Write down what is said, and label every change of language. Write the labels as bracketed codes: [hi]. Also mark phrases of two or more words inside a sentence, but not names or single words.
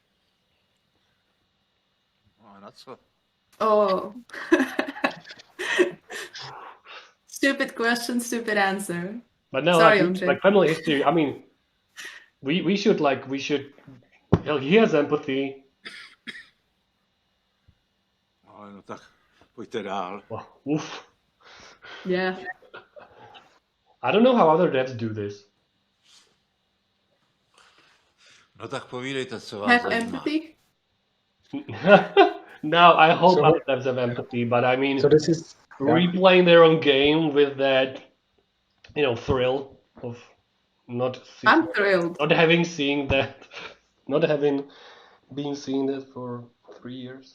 [en] Oh, that's what. Oh. Stupid question, stupid answer. But no, sorry, like family history. I mean, we should. He has empathy. [cs] No tak pojďte dál. Oof. [en] Yeah. I don't know how other devs do this. [cs] No tak povídejte, co vás [en] Have [cs] zajímá. [en] empathy? No, I hope other devs have empathy, but I mean, so this is replaying their own game with that, thrill of I'm thrilled. Not having seen that, not having been seeing that for 3 years.